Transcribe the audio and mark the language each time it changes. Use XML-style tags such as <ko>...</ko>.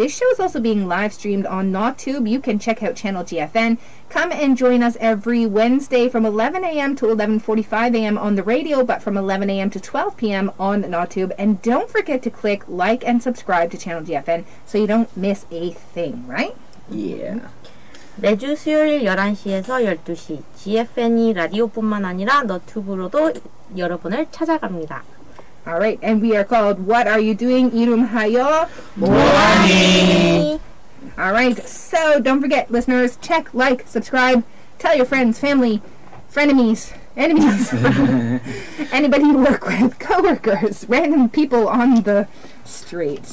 <en>This show is also being live streamed on NotTube. You can check out channel GFN. Come and join us every Wednesday from 11 a.m. to 11:45 a.m. on the radio, but from 11 a.m. to 12 p.m. on NotTube. And don't forget to click like and subscribe to channel GFN so you don't miss a thing, right? Yeah.</en> <ko>매주 수요일 11시에서 12시 GFN이 라디오뿐만 아니라 너튜브로도 여러분을 찾아갑니다.</ko> <en>All right, and we are called What Are You Doing?</en> <ko>이름하여 뭐하니?</ko> <en>All right, so don't forget, listeners, check, like, subscribe, tell your friends, family, frenemies, enemies, anybody you work with, coworkers, random people on the street.</en>